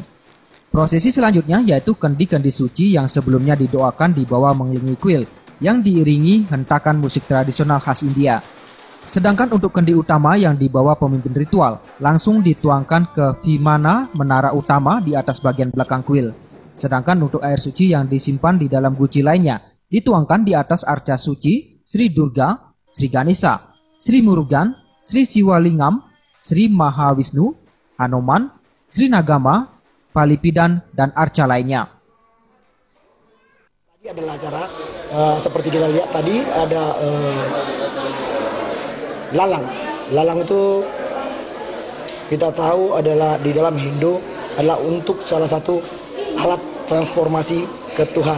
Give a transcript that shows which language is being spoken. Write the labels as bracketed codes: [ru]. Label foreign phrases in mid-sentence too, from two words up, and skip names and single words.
[id] Prosesi selanjutnya yaitu kendi-kendi suci yang sebelumnya didoakan di bawah mengelilingi kuil yang diiringi hentakan musik tradisional khas India. Sedangkan untuk kendi utama yang dibawa pemimpin ritual langsung dituangkan ke Vimana menara utama di atas bagian belakang kuil. Sedangkan untuk air suci yang disimpan di dalam guci lainnya dituangkan di atas arca suci Sri Durga, Sri Ganesha, Sri Murugan, Sri Siwalingam, Sri Mahawisnu, Hanuman, Sri Nagama, Palipidan, dan arca lainnya. Tadi adalah acara seperti kita lihat tadi ada lalang. Lalang itu kita tahu adalah di dalam Hindu adalah untuk salah satu alat transformasi ke Tuhan.